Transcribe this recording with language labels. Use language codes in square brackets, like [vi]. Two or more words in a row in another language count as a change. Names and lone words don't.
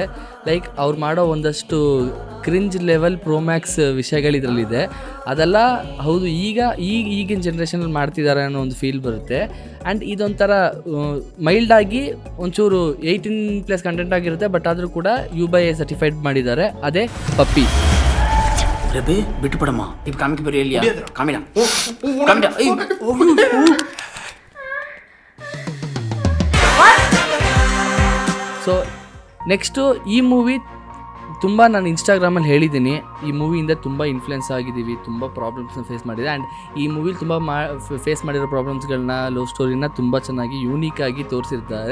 [kn] ಲೈಕ್ ಅವ್ರು ಮಾಡೋ ಒಂದಷ್ಟು [en] cringe level promax [kn] ವಿಷಯಗಳು ಇದರಲ್ಲಿದೆ. ಅದೆಲ್ಲ ಹೌದು ಈಗಿನ ಜನ್ರೇಷನಲ್ಲಿ ಮಾಡ್ತಿದ್ದಾರೆ ಅನ್ನೋ ಒಂದು ಫೀಲ್ ಬರುತ್ತೆ. ಆ್ಯಂಡ್ ಇದೊಂಥರ ಮೈಲ್ಡಾಗಿ ಒಂಚೂರು 18+ ಕಂಟೆಂಟ್ ಆಗಿರುತ್ತೆ, ಬಟ್ ಆದರೂ ಕೂಡ UBI ಸರ್ಟಿಫೈಡ್ ಮಾಡಿದ್ದಾರೆ. ಅದೇ ಪಪ್ಪಿ. రేపే బిట్టుపడమ్మా ఇప్పుడు కామికి పేరు వెళ్ళియా కామిడా [en] so next [kn] ಈ ಮೂವಿ ತುಂಬ ನಾನು ಇನ್ಸ್ಟಾಗ್ರಾಮಲ್ಲಿ ಹೇಳಿದ್ದೀನಿ, ಈ ಮೂವಿಯಿಂದ ತುಂಬ ಇನ್ಫ್ಲುಯೆನ್ಸ್ ಆಗಿದ್ದೀವಿ, ತುಂಬ ಪ್ರಾಬ್ಲಮ್ಸ್ನ ಫೇಸ್ ಮಾಡಿದೆ. ಆ್ಯಂಡ್ ಈ ಮೂವಿಲಿ ತುಂಬ ಫೇಸ್ ಮಾಡಿರೋ ಪ್ರಾಬ್ಲಮ್ಸ್ಗಳನ್ನ, ಲವ್ ಸ್ಟೋರಿನ ತುಂಬ ಚೆನ್ನಾಗಿ ಯೂನಿಕಾಗಿ ತೋರಿಸಿರ್ತಾರೆ.